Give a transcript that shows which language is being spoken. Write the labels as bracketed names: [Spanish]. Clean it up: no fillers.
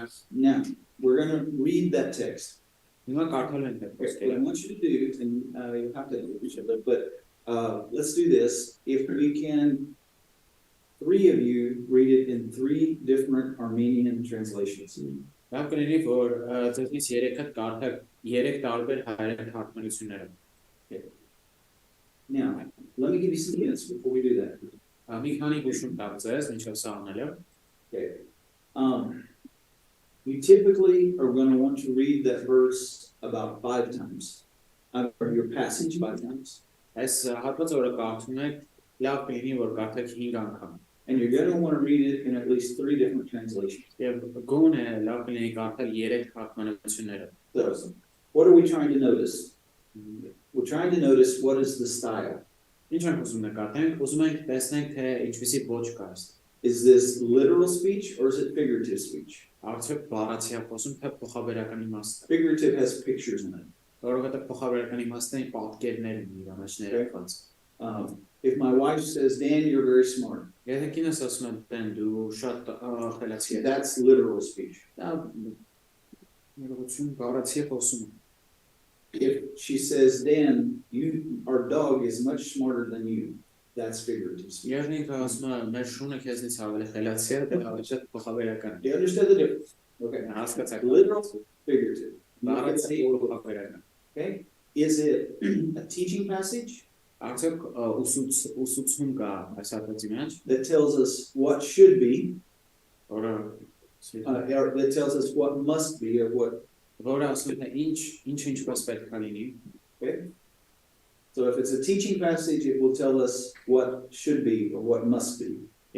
[English] Now, we're going to read that text. [Armenian] Հիմա կարդալու ենք այդ [English] What I [Armenian] խոսքերը։ [English] want you to do, and you have to help each other, but let's do this. If we can, 3 of you read it in 3 different Armenian translations. [Armenian] Լավ կլինի, որ ձեզնից 3-ը կարդակ 3 տարբեր հայերեն թարգմանությունները։ [English] Now, let me give you some hints before we do that. [Armenian] Մի քանի հուշում տալ ձեզ, ինչով սա անելը։ [English] Okay. You typically are going to want to read that verse about 5 times, or your passage 5 times. [Armenian] Այս հատվածը որը կարդում եք, լավ կլինի, որ կարդաք 5 անգամ։ [English] And you're going to want to read it in at least 3 different translations. [Armenian] Եվ գոնե լավ կլինի կարդալ 3 թարգմանությունները։ [English] So, what are we trying to notice? We're trying to notice what is the style. [Armenian] Ինչ ենք ուզում նկատենք, ուզում ենք տեսնենք, թե ինչպիսի ոճ կա։ [English] Is this literal speech or is it figurative speech? [Armenian] Արդյոք բառացի է խոսում, թե փոխաբերական իմաստ։ [English] Figurative has pictures in it. [Armenian] Որովհետև փոխաբերական իմաստը պատկերներ են իր մեջ ներկված։ [English] If my wife says, Dan, you're very smart, [Armenian] Եթե կինս ասում է, դեն դու շատ խելացի ես։ [English] that's literal speech. [Armenian] Դա ներողություն բառացի է խոսում։ [English] If she says, Dan, our dog is much smarter than you, that's figurative speech. [Armenian] Եվ ինքը ասում է, մեր շունը քեզնից ավելի խելացի է, դա շատ փոխաբերական է։ [English] Do you understand the difference? Okay. [Armenian] Հասկացաք։ [English] Literal, figurative. [Armenian] Բառացի փոխաբերական։ [English] Okay. Is it a teaching passage [Armenian] Արդյոք ուսուցում կա այս հատվածի մեջ, [English] that tells us what should be, [Armenian] որ [English] that tells us what must be or what. [Armenian] Որը ասում է ինչ ինչպես պետք է լինի։ [English] Okay. So if it's a teaching passage, it will tell us what should be or what must be.